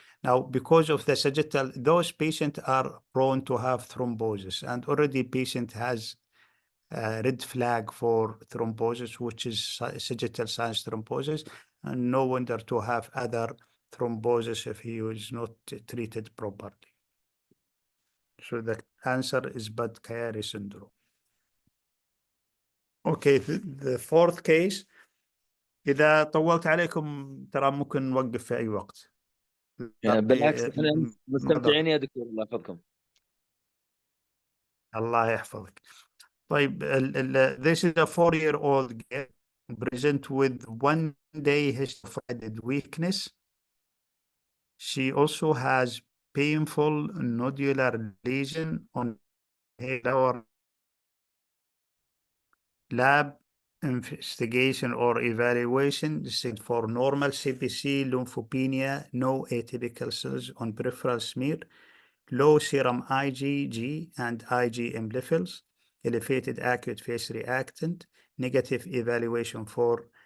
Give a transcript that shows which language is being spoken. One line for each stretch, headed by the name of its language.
English: Now, because of the sagittal, those patients are prone to have thrombosis, and already patient has a red flag for thrombosis, which is sagittal sinus thrombosis, and no wonder to have other thrombosis if he is not treated properly. So the answer is Budd-Chiari syndrome. Okay, the fourth case.
Arabic: إذا طولت عليكم ترى ممكن نوقف في أي وقت. بالعكس احنا مستمتعين يا دكتور، الله يحفظكم. الله يحفظك.
English: طيب this is a 4-year-old girl present with 1-day history of added weakness. She also has painful nodular lesion on her lower lab investigation or evaluation for normal CBC, lymphopenia, no atypical cells on peripheral smear, low serum IgG and IgM levels, elevated acute phase reactant, negative evaluation for